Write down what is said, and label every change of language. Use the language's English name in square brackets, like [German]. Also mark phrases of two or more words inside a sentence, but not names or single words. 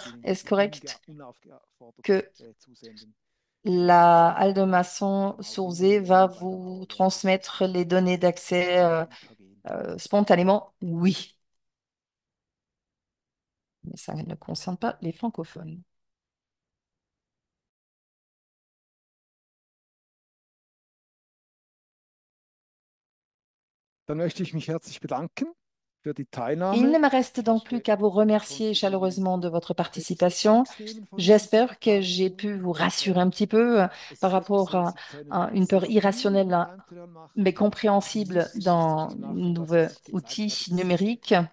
[French] Est-ce correct que la halle de maçon Sourzé va vous transmettre les données d'accès spontanément? Oui. mais ça ne concerne pas les francophones. [German] Dann möchte ich mich herzlich bedanken für die [French] Il ne [German] Teilnahme. [French] me reste donc plus qu'à vous remercier chaleureusement de votre participation. J'espère que j'ai pu vous rassurer un petit peu par rapport à une peur irrationnelle mais compréhensible dans un nouveau outil numérique.